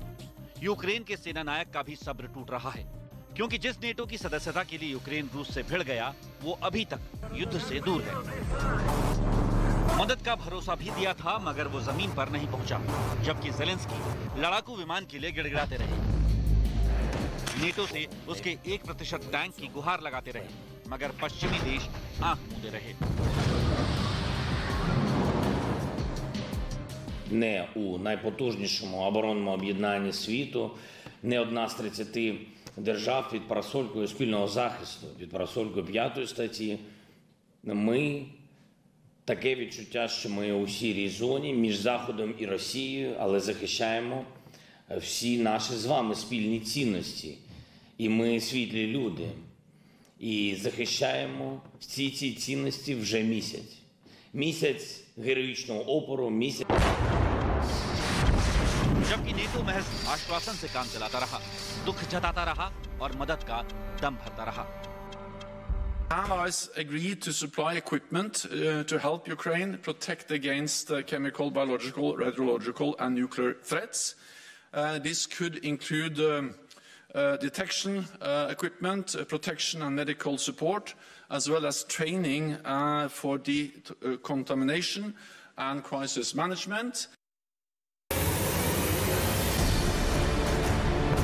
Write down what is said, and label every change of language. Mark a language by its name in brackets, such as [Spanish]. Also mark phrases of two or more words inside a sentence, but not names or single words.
[Hindi] यूक्रेन के सेना नायक का भी सब्र टूट रहा है, क्योंकि जिस नेटो की सदस्यता के लिए यूक्रेन रूस से भिड़ गया, वो अभी तक युद्ध से दूर है। मदद का भरोसा भी दिया था, मगर वो जमीन पर नहीं पहुंचा, जबकि ज़ेलेंस्की लड़ाकू विमान के लिए गिड़गिड़ाते रहे। नेटो से उसके 1% टैंक की गुहार लगाते रहे, मगर पश्चिमी देश आंख मूंदे रहे। [Ukrainian] Не у найпотужнішому оборонному об'єднанні світу, не одна з 30 держав під парасолькою спільного захисту, під парасолькою 5 статті. Ми таке відчуття, що ми у сірій зоні між Заходом і Росією, але захищаємо всі наші з вами спільні цінності. І ми світлі люди. І захищаємо всі ці цінності вже місяць. Місяць героїчного опору, місяць. [Hindi] जबकि नेटो महज आश्वासन से काम चलाता रहा, दुख जताता रहा और मदद का दम भरता रहा। [English] Allies agreed to supply equipment to help Ukraine protect against chemical, biological, radiological and nuclear threats. This could include detection equipment, protection and medical support, as well as training for decontamination and crisis management.